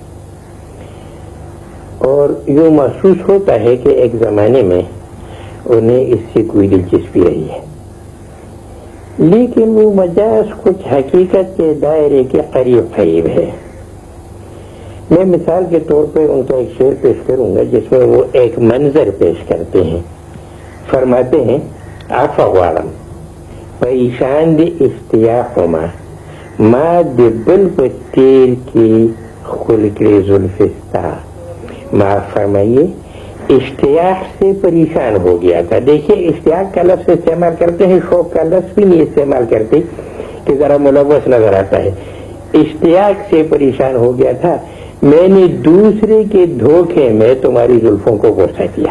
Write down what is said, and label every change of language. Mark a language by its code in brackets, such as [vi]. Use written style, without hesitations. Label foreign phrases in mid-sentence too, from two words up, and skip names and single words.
[ur] اور یوں محسوس ہوتا ہے کہ ایک زمانے میں انہیں اس سے کوئی دلچسپی رہی ہے، لیکن وہ مجاز کچھ حقیقت کے دائرے کے قریب قریب ہے۔ میں مثال کے طور پہ ان کا ایک شعر پیش کروں گا جس میں وہ ایک منظر پیش کرتے ہیں۔ فرماتے ہیں: [ps] عفو غواړم پریشان دی اشتیاقما ما د بل په تیر کی خل کړې زلفستا۔ [ur] معاف فرمائیے، اشتیاق سے پریشان ہو گیا تھا۔ دیکھیے اشتیاق کا لفظ استعمال کرتے ہیں، شوق کا لفظ بھی نہیں استعمال کرتے کہ ذرا ملوث نظر آتا ہے۔ اشتیاق سے پریشان ہو گیا تھا، میں نے دوسرے کے دھوکے میں تمہاری زلفوں کو بوسہ دیا۔